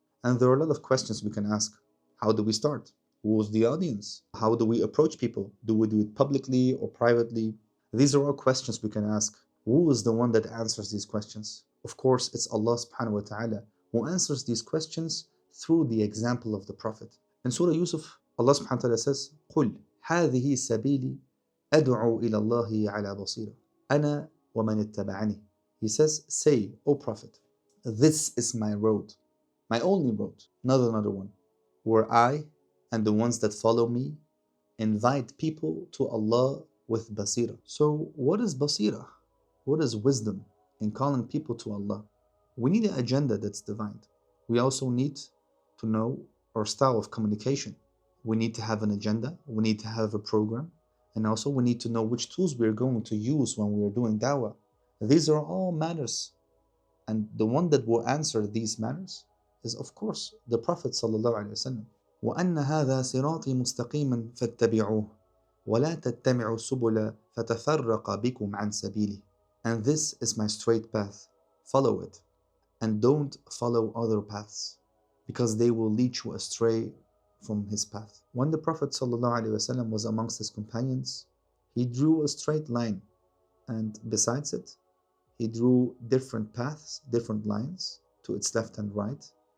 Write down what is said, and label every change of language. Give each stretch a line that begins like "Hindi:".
English: And there are a lot of questions we can ask. How do we start? Who's the audience? How do we approach people? Do we do it publicly or privately? These are all questions we can ask. Who is the one that answers these questions? Of course, it's Allah subhanahu wa ta'ala who answers these questions through the example of the Prophet. In Surah Yusuf, Allah subhanahu wa ta'ala says,
Arabic: قُلْ هَذِهِ سَبِيلي أَدْعُو إِلَى اللَّهِ عَلَى بَصِيرَةٍ أَنَا وَمَنِ اتَّبَعَنِي.
English: He says, say, O Prophet, this is my road, my only road, not another one, where I and the ones that follow me invite people to Allah with basira. So what is basira? What is wisdom in calling people to Allah? We need an agenda that's divine. We also need to know our style of communication. We need to have an agenda, we need to have a program, and also we need to know which tools we're going to use when we're doing da'wah. These are all matters, and the one that will answer these matters is of course the Prophet sallallahu alaihi wasallam.
Arabic: وأن هذا صراطي مستقيما فاتبعوه ولا تتبعوا السبل فتفرق بكم عن سبيله.
English: And this is my straight path. Follow it, and don't follow other paths, because they will lead you astray from his path. When the Prophet ﷺ was amongst his companions, he drew a straight line, and besides it, he drew different paths, different lines to its left and right.